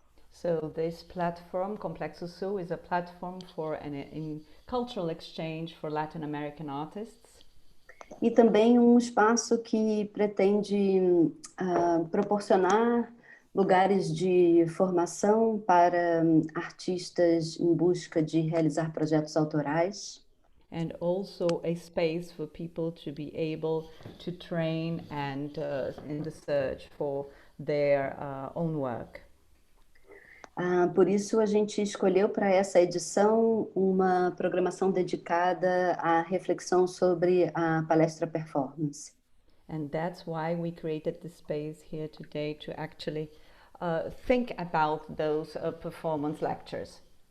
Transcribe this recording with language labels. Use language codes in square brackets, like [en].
[en] So this platform, Complexo Sul, is a platform for cultural exchange for Latin American artists. [pt] E também um espaço que pretende proporcionar lugares de formação para artistas em busca de realizar projetos autorais. [en] And also a space for people to be able to train and in the search for their own work. [pt] Por isso a gente escolheu para essa edição uma programação dedicada à reflexão sobre a palestra performance. [en] And that's why we created this space here today to actually think about those performance lectures.